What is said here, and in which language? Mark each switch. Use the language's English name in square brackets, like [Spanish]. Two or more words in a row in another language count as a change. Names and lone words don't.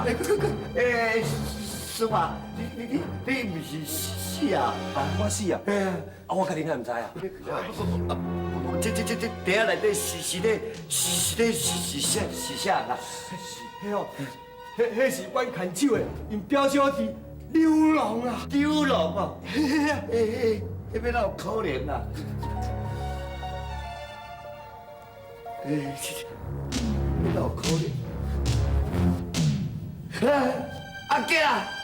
[Min Nan Chinese] 师傅，你唔是死啊？我死啊！我家己哪唔知啊？这地下内底是啥啦？迄哦，迄是阮牵手的，因表小弟刘龙啊。丢龙啊！那要哪有可能啊？哪有可能？阿杰啊！